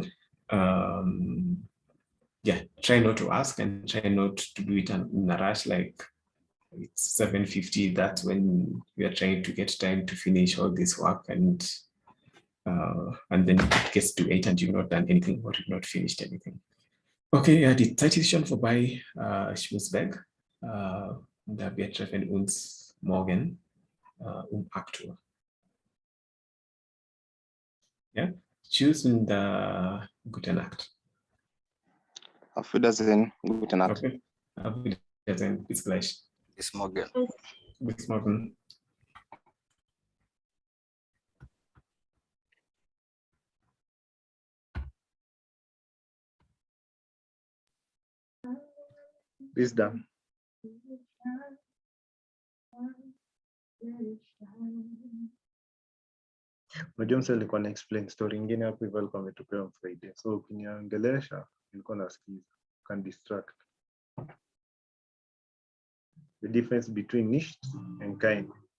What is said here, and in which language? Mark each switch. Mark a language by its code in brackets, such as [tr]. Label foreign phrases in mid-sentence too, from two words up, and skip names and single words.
[en] Yeah, try not to ask and try not to do it in a rush, like it's 7:50. That's when we are trying to get time to finish all this work, and then it gets to 8 and you've not done anything or you've not finished anything. [de] Okay, die Zeit ist schon vorbei. Ich muss weg. Wir treffen uns morgen 8 Uhr. Ja, tschüss und gute Nacht. Auf Wiedersehen, gute Nacht. Okay, auf Wiedersehen, bis gleich. Bis morgen. Bis morgen. Bis dann. [sw] Unajua msa alikuwa na [en] explain story [sw] ingine hapo hivyo alikuwa ametupea [en] on Friday. [sw] So ukiniangelesha nilikuwa nasikiza. [en] Can distract. The difference between nicht and kein.